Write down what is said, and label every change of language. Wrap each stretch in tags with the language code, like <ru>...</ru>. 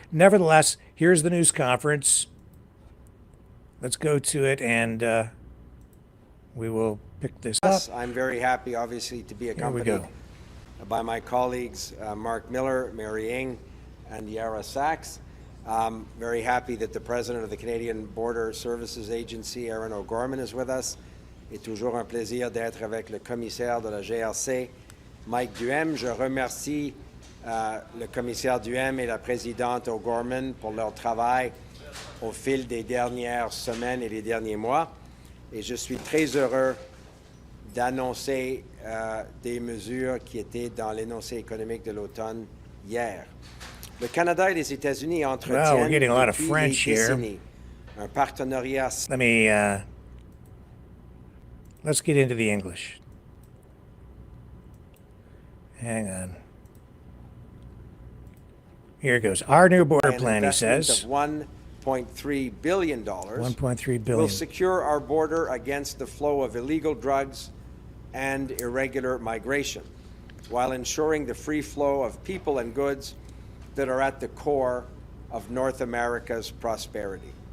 <en>Nevertheless, here's the news conference. Let's go to it, and we will pick this up. I'm very happy, obviously, to be accompanied by my colleagues, Mark Miller, Mary Ng, and Yara Sachs. Very happy that the President of the Canadian Border Services Agency, Aaron O'Gorman, is with us.</en> <fr>C'est toujours un plaisir d'être avec le commissaire de la GRC, Mike Duhem. Je remercie le commissaire Duhem et la présidente O'Gorman pour leur travail au fil des dernières semaines et des derniers mois. Et je suis très heureux d'annoncer des mesures qui étaient dans l'énoncé économique de l'automne hier. Le Canada et les États-Unis entretiennent depuis des décennies un partenariat.</fr> <en>Let's get into the English. Hang on. Here it goes. Our new border plan, he says, of $1.3 billion will secure our border against the flow of illegal drugs and irregular migration, while ensuring the free flow of people and goods that are at the core of North America's prosperity.</en>